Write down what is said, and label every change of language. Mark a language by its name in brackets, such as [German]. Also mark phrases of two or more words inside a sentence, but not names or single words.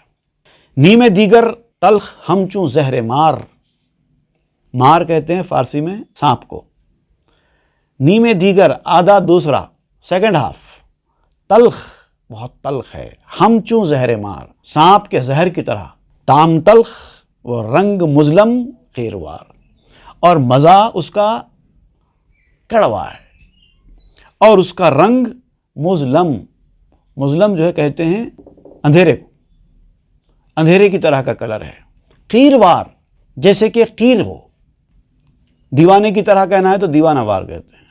[Persian] نیم دیگر تلخ ہم چوں زہر مار. [Urdu] مار کہتے ہیں فارسی میں سانپ کو. [Persian] نیم دیگر [Urdu] آدھا دوسرا، [English] second half, [Urdu] تلخ بہت تلخ ہے، [Persian] ہم چوں زہر مار، [Urdu] سانپ کے زہر کی طرح. [Persian] طعم تلخ و رنگ مظلم قیروار. [Urdu] اور مزہ اس کا کڑوا ہے اور اس کا رنگ مظلم. مظلم جو ہے کہتے ہیں اندھیرے کو، اندھیرے کی طرح کا کلر ہے. قیروار جیسے کہ قیر ہو، دیوانے کی طرح کہنا ہے تو دیوانہ وار کہتے ہیں.